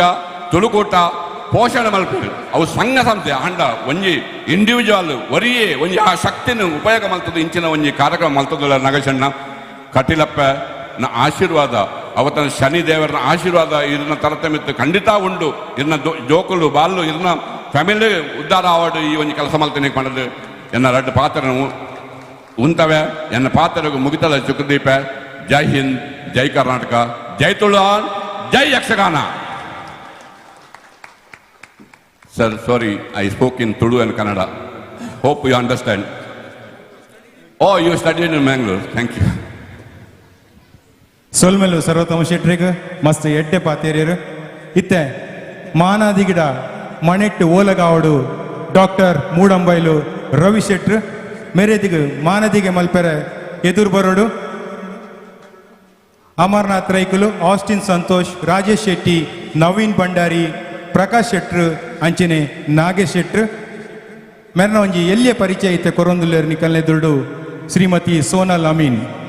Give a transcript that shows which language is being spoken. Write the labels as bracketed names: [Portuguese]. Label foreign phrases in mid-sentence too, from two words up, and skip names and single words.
[Tulu] ತುಳುಕೂಟ ಪೋಷಣೆ ಮಲ್ಪರು ಅವು ಸಂಘ ಸಂಸ್ಥೆ ಆಂಡ ಒಂಜಿ ಇಂಡಿವಿಜುವಲ್ ಒರಿಯೇ ಒಂಜಿ ಆ ಶಕ್ತಿನ ಉಪಯೋಗ ಮಲ್ತದ್ದು ಇಂಚಿನ ಒಂಜಿ ಕಾರ್ಯಕ್ರಮ ಮಲ್ತದಲ್ಲ ನಾಗೇಶಣ್ಣ ಕಟೀಲಪ್ಪ ಆಶೀರ್ವಾದ ಅವತ್ತನ ಶನಿ ದೇವರ ಆಶೀರ್ವಾದ ಇದನ್ನ ತರತಮಿತ್ತು ಖಂಡಿತ ಉಂಡು ಇದನ್ನ ಜೋಕುಲು ಬಾಲ್ಲು ಇದನ್ನ ಫ್ಯಾಮಿಲಿ ಉದ್ಧಾರ ಅವಾರ್ಡ್ ಈ ಒಂದು ಕೆಲಸ ಮಲ್ತೀನಿ ಮಾಡೋದು ಎನ್ನ ರಡ್ಡು ಪಾತ್ರ ಉಂತವೆ ಎನ್ನ ಪಾತ್ರಗೂ ಮುಗಿತದ ಸುಖದೀಪ. ಜೈ ಹಿಂದ್, ಜೈ ಕರ್ನಾಟಕ, ಜೈ ತುಳುವಾನ್, ಜೈ ಯಕ್ಷಗಾನ. [English] Sir sorry I spoke in Tulu and Kannada. Hope you understand. Oh you studied in Mangalore. Thank you. [Tulu] ಸೊಲ್ಮೆಲು ಸರ್ವೋತ್ತಮ ಶೆಟ್ರಿಗ ಮಸ್ತ್ ಎಡ್ಡೆ ಪಾತೇರಿಯರು ಇತ್ತೆ ಮಾನಾದಿಗಿಡ ಮನೆಟ್ಟು ಓಲಗಾವಡು ಡಾಕ್ಟರ್ ಮೂಡಂಬೈಲು ರವಿ ಶೆಟ್ರು ಮೇರೆದಿಗೆ ಮಾನದಿಗೆ ಮಲ್ಪೆರೆ ಎದುರು ಬರೋಡು ಅಮರ್ನಾಥ್ ರೈಕುಲು ಆಸ್ಟಿನ್ ಸಂತೋಷ್ ರಾಜೇಶ್ ಶೆಟ್ಟಿ ನವೀನ್ ಭಂಡಾರಿ ಪ್ರಕಾಶ್ ಶೆಟ್ರು ಅಂಚನೆ ನಾಗೇಶ್ ಶೆಟ್ರು ಮೆರ್ನ ಒಂಜಿ ಎಲ್ಲಿಯ ಪರಿಚಯ ಇತ್ತೆ ಕೊರೊಂದುಲ್ಲೇರು ನಿಕಲ್ನೆದುರುಡು ಶ್ರೀಮತಿ ಸೋನಲ್ ಅಮೀನ್.